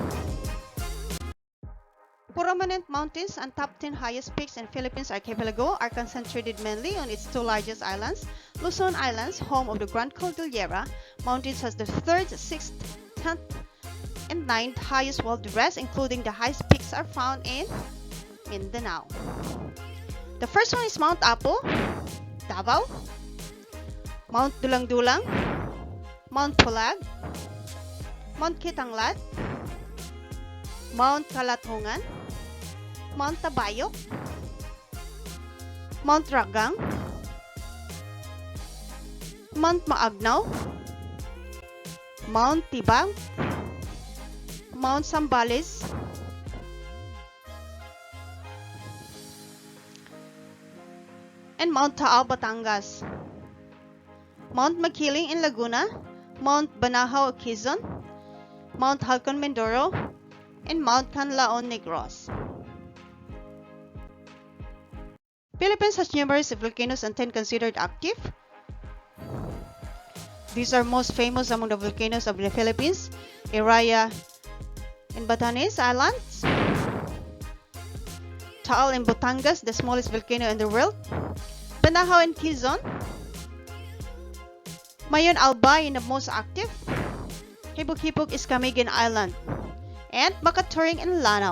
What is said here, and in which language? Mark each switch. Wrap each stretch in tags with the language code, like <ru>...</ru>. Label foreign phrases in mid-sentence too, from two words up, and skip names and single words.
<en>Prominent mountains and top 10 highest peaks in Philippines archipelago are concentrated mainly on its 2 largest islands. Luzon Islands, home of the Grand Cordillera Mountains, has the 3rd, 6th, 10th, and 9th highest, while the rest, including the highest peaks, are found in Mindanao. The first one is Mount Apo, Davao, Mount Dulang-Dulang, Mount Pulag, Mount Kitanglad, Mount Kalatungan, Mount Tabayok, Mount Ragang, Mount Maagnaw, Mount Tibang, Mount Sambales, and Mount Taal, Batangas, Mount Makiling in Laguna, Mount Banahaw, Quezon, Mount Halcon, Mindoro, and Mount Canlaon, Negros. Philippines has numerous volcanoes and 10 considered active. These are most famous among the volcanoes of the Philippines: Iraya in Batanes Islands, Taal in Batangas, the smallest volcano in the world, Banahaw in Quezon, Mayon Albay in the most active, Hibuk-Hibuk is Camiguin Island, and Makaturing in Lanao.</en>